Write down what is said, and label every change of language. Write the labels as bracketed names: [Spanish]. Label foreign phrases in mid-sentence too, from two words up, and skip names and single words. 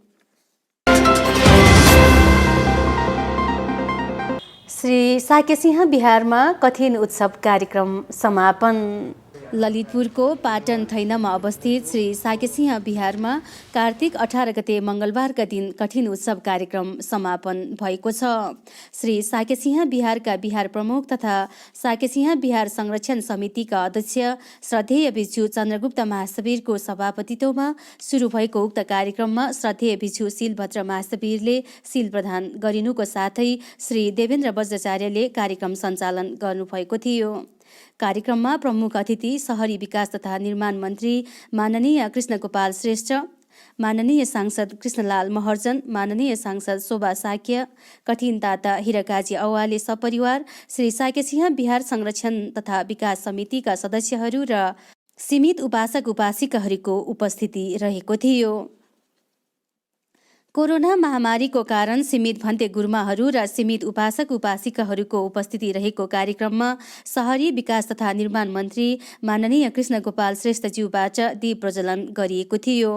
[Nepali] श्री साकेसिंह बिहारमा कठिन उत्सव कार्यक्रम समापन। ललितपुरको पाटन थैनामा अवस्थित श्री साकेसिंह बिहारमा कार्तिक 18 गते मङ्गलबारका दिन कठिन उत्सव कार्यक्रम समापन भएको छ। श्री साकेसिंह बिहारका बिहार प्रमुख तथा साकेसिंह बिहार संरक्षण समितिका अध्यक्ष श्रद्धेय भिक्षु चन्द्रगुप्त महास्तवीरको सभापतित्वमा सुरु भएको उक्त कार्यक्रममा श्रद्धेय भिक्षु शीलभद्र महास्तवीरले शील प्रदान गरिनुको साथै श्री देवेन्द्र वज्राचार्यले कार्यक्रम सञ्चालन गर्नुभएको थियो। कार्यक्रममा प्रमुख अतिथि शहरी विकास तथा निर्माण मन्त्री माननीय कृष्णगोपाल श्रेष्ठ, माननीय सांसद कृष्णलाल महर्जन, माननीय सांसद शोभा साक्य, कठिन दाता हिरकाजी औवाले सपरिवार, श्री साकेसिंह बिहार संरक्षण तथा विकास समितिका सदस्यहरू र सीमित उपासक उपासिकाहरूको उपस्थिति रहेको थियो। कोरोना महामारीको कारण सीमित भन्ते गुरुमाहरू र सीमित उपासक उपासिकाहरूको उपस्थिति रहेको कार्यक्रममा शहरी विकास तथा निर्माण मन्त्री माननीय कृष्ण गोपाल श्रेष्ठज्यूबाट दीप प्रज्वलन गरिएको थियो।